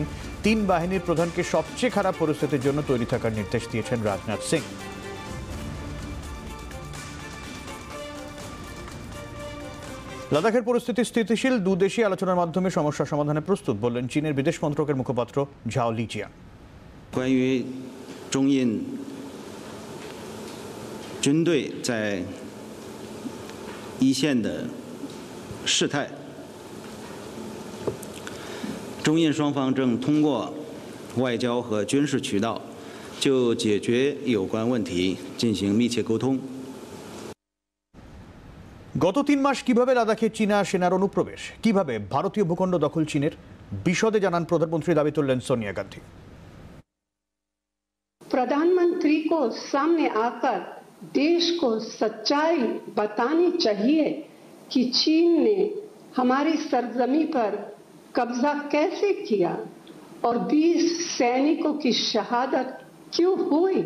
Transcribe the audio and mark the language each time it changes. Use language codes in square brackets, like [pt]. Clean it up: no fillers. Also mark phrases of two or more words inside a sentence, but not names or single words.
[bn] 3 বাহিনীর প্রধানকে সবচেয়ে খারাপ পরিস্থিতির জন্য তৈরি থাকার নির্দেশ দিয়েছেন রাজনাথ সিং। লাদাখের পরিস্থিতি স্থিতিশীল, দুদেশীয় আলোচনার মাধ্যমে সমস্যা সমাধানে প্রস্তুত বললেন চীনের বিদেশ মন্ত্রকের মুখপাত্র ঝাও লিজিয়াং। [zh] 关于中印军队在一线的事态，中印双方正通过外交和军事渠道就解决有关问题进行密切沟通。 [bn] গত 3 মাস কিভাবে লাদাখে চীনা সেনার অনুপ্রবেশ, কিভাবে ভারতীয় ভূখণ্ড দখল চীনের, বিশদে জানান প্রধানমন্ত্রী, দাবি তুললেন সোনিয়া গান্ধী। [hi] प्रधानमंत्री को सामने आकर देश को सच्चाई बतानी चाहिए कि चीन ने हमारी सरजमी पर कब्जा कैसे किया और 20 सैनिकों की शहादत क्यों हुई।